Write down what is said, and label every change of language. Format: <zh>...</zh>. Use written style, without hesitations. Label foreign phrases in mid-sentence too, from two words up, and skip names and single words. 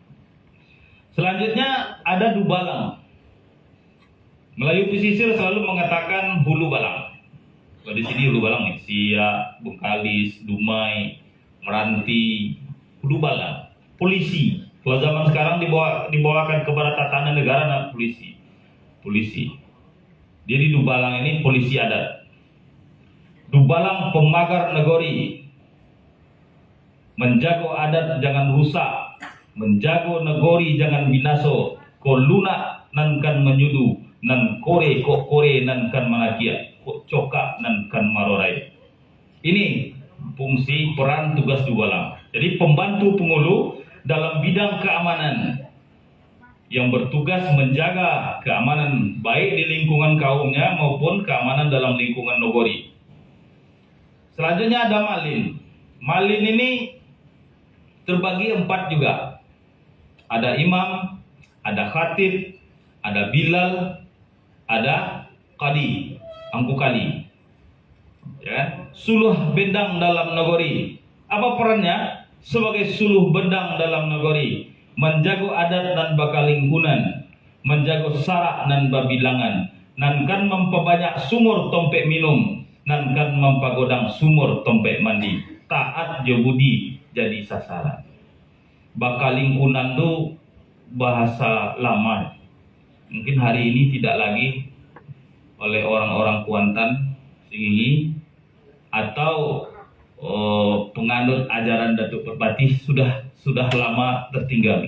<id>Selanjutnya ada dubalang. Melayu pesisir selalu mengatakan hulu balang. Kalau di sini hulu balang nih, Siak, Bengkalis, Dumai, Meranti, hulu balang. Polisi. Kalau zaman sekarang dibawakan kepada tatanan negara, nah, polisi. Jadi dubalang ini polisi adat. Dubalang pemagar negori.</id> <min>Menjago adat jangan rusak, menjago negori jangan binaso. Ko lunak nan kan menyudu, nan kore nan kan manakia, ko coka nan kan marorai.</min> <id>Ini fungsi peran tugas dubalang. Jadi pembantu pengulu dalam bidang keamanan yang bertugas menjaga keamanan baik di lingkungan kaumnya maupun keamanan dalam lingkungan negori. Selanjutnya ada malin. Malin ini terbagi 4 juga. Ada imam, ada khatib, ada bilal, ada qadi, angku kali. Ya, suluh bendang dalam negeri. Apa perannya? Sebagai suluh bendang dalam negeri,</id> <min>menjago adat dan bakalingkunan, menjago sarak dan babilangan, nan kan memperbanyak sumur tompek minum, nan kan mempagodang sumur tompek mandi, taat jobudi jadi sasaran.</min> <id>Bakalingkunan itu bahasa lama, mungkin hari ini tidak lagi oleh orang-orang Kuantan, Singingi, atau penganut ajaran Datuk Perpati sudah lama tertinggal.</id>